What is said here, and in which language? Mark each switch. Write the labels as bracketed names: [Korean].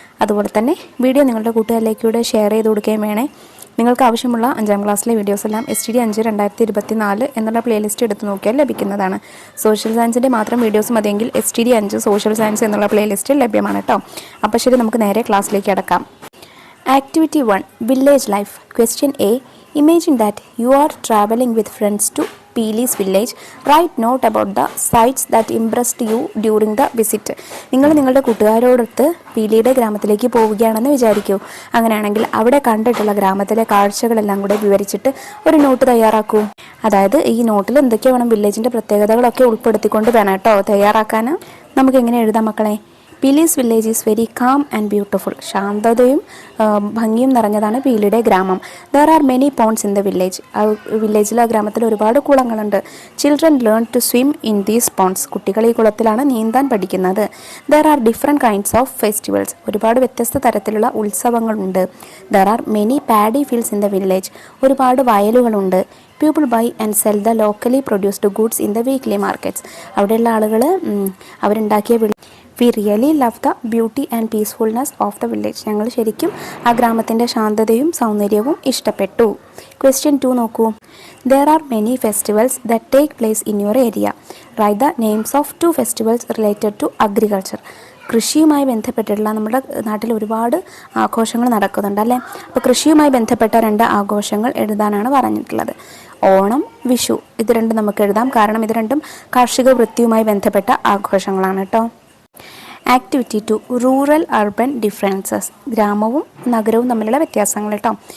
[Malayalam] അതുപോലെ തന്നെ വീഡിയോ നിങ്ങളുടെ കൂട്ടുകാരിലേക്കൂടെ ഷെയർ ചെയ്ത് കൊടുക്കുകയും വേണേ. നിങ്ങൾക്ക് ആവശ്യമുള്ള 5ാം ക്ലാസ്സിലെ വീഡിയോസ് എല്ലാം STD 5 2024 എന്നുള്ള പ്ലേലിസ്റ്റ് എടുത്ത് നോക്കിയാൽ ലഭിക്കുന്നതാണ്. സോഷ്യൽ സയൻസിൻ്റെ മാത്രം വീഡിയോസ് മതിയെങ്കിൽ STD 5 സോഷ്യൽ സയൻസ് എന്നുള്ള പ്ലേലിസ്റ്റ് ലഭ്യമാണ് കേട്ടോ. അപ്പോൾ ശരി, നമുക്ക് നേരെ ക്ലാസ്സിലേക്ക് കിടക്കാം. [English] Activity 1 Village Life. Question A. Imagine that you are traveling with friends to Peely's village. Write note about the sights that impressed you during the visit. [Malayalam] നിങ്ങൾ നിങ്ങളുടെ കൂട്ടുകാരോടൊത്ത് പീലിയുടെ ഗ്രാമത്തിലേക്ക് പോവുകയാണെന്ന് വിചാരിക്കൂ. അങ്ങനെയാണെങ്കിൽ അവിടെ കണ്ടിട്ടുള്ള ഗ്രാമത്തിലെ കാഴ്ചകളെല്ലാം കൂടെ വിവരിച്ചിട്ട് ഒരു നോട്ട് തയ്യാറാക്കൂ. അതായത് ഈ നോട്ടിൽ എന്തൊക്കെ വേണം, വില്ലേജിൻ്റെ പ്രത്യേകതകളൊക്കെ ഉൾപ്പെടുത്തിക്കൊണ്ട് വേണം കേട്ടോ തയ്യാറാക്കാൻ. നമുക്ക് എങ്ങനെ എഴുതാം മക്കളെ? [English] Peeli's village is very calm and beautiful. [Malayalam] ശാന്തതയും ഭംഗിയും നിറഞ്ഞതാണ് പീലിയുടെ ഗ്രാമം. [English] There are many ponds in the village. [Malayalam] വില്ലേജിൽ ആ ഗ്രാമത്തിൽ ഒരുപാട് കുളങ്ങളുണ്ട്. [English] Children learn to swim in these ponds. [Malayalam] കുട്ടികൾ ഈ കുളത്തിലാണ് നീന്താൻ പഠിക്കുന്നത്. [English] There are different kinds of festivals. [Malayalam] ഒരുപാട് വ്യത്യസ്ത തരത്തിലുള്ള ഉത്സവങ്ങളുണ്ട്. [English] There are many paddy fields in the village. [Malayalam] ഒരുപാട് വയലുകളുണ്ട്. [English] People buy and sell the locally produced goods in the weekly markets. [Malayalam] അവിടെയുള്ള ആളുകൾ അവരുണ്ടാക്കിയ [English] We really love the beauty and peacefulness of the village. [Malayalam] ഞങ്ങൾ ശരിക്കും ആ ഗ്രാമത്തിൻ്റെ ശാന്തതയും സൗന്ദര്യവും ഇഷ്ടപ്പെട്ടു. Question 2 നോക്കൂ. [English] There are many festivals that take place in your area. Write the names of 2 festivals related to agriculture. [Malayalam] കൃഷിയുമായി ബന്ധപ്പെട്ടിട്ടുള്ള നമ്മുടെ നാട്ടിൽ ഒരുപാട് ആഘോഷങ്ങൾ നടക്കുന്നുണ്ട് അല്ലേ. അപ്പോൾ കൃഷിയുമായി ബന്ധപ്പെട്ട 2 ആഘോഷങ്ങൾ എഴുതാനാണ് പറഞ്ഞിട്ടുള്ളത്. ഓണം, വിഷു. ഇത് രണ്ടും നമുക്ക് എഴുതാം, കാരണം ഇത് രണ്ടും കാർഷിക വൃത്തിയുമായി ബന്ധപ്പെട്ട ആഘോഷങ്ങളാണ് കേട്ടോ. Activity 2 [English] Rural urban differences. [Malayalam] ഗ്രാമവും നഗരവും തമ്മിലുള്ള വ്യത്യാസങ്ങൾ കേട്ടോ.